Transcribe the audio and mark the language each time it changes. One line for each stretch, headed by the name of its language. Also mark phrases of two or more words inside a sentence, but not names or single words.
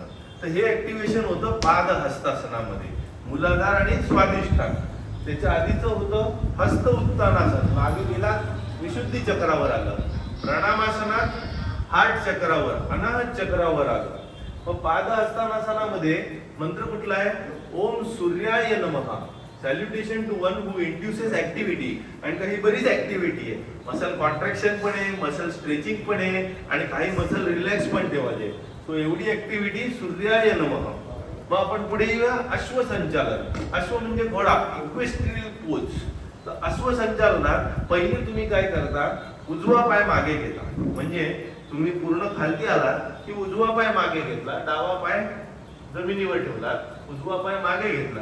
Marathi: तर हे ऍक्टिव्हेशन होतं पाद हस्तासनामध्ये, मूलाधार आणि स्वादिष्ठान. त्याच्या आधीचं होतं हस्त उत्तानासन, मागे गेला विशुद्धी चक्रावर आलं. प्रणामासनात हार्ट चक्रावर, अनाहत चक्रावर आलं. मग पाद हस्तानासनामध्ये मंत्र कुठला आहे?
Sanskrit: ओम सूर्याय नमः.
English: salutation to one who induces activity.
Marathi: आणि काही बरीच ऍक्टिव्हिटी आहे,
English: muscle contraction
Marathi: पण आहे,
English: muscle stretching
Marathi: पण आहे आणि काही
English: muscle relax
Marathi: पण ठेवायचे. सो एवढी ऍक्टिव्हिटी
Sanskrit: सूर्याय नमः.
Marathi: मग आपण पुढे येऊया अश्वसंचालन. अश्व म्हणजे घोडा,
English: equestrial pose.
Marathi: तर अश्वसंचालनात पहिले तुम्ही काय करता? उजवा पाय मागे घेता. म्हणजे तुम्ही पूर्ण खालती आला की उजवा पाय मागे घेतला, डावा पाय जमिनीवर ठेवला, उजवा पाय मागे घेतला.